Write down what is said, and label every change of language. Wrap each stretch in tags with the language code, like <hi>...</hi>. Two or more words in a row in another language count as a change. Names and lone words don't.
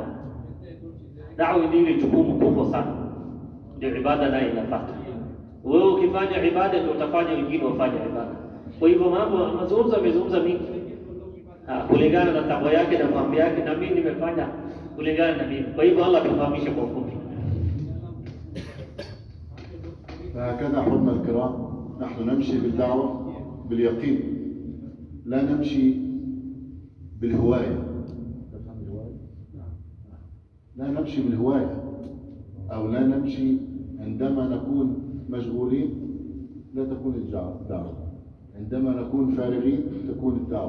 <sw>Da'wa ndio jukumu kubwa sana, ndio ibada nayo inafuata. Wewe ukifanya ibada ndio utafanya wengine wafanye ibada. Kwa hivyo mambo amezungumza mingi kulingana na takwa yake na mambo yake, na mimi nimefanya kulingana na mimi. Kwa hivyo Allah atufahamishe kwa ufupi.</sw> <ar>فهكذا أحبابنا الكرام نحن نمشي بالدعوة باليقين، لا نمشي بالهواية. نمشي بالهواية أو لا نمشي عندما نكون مشغولين لا تكون الدعوة، عندما نكون فارغين تكون الدعوة.</ar>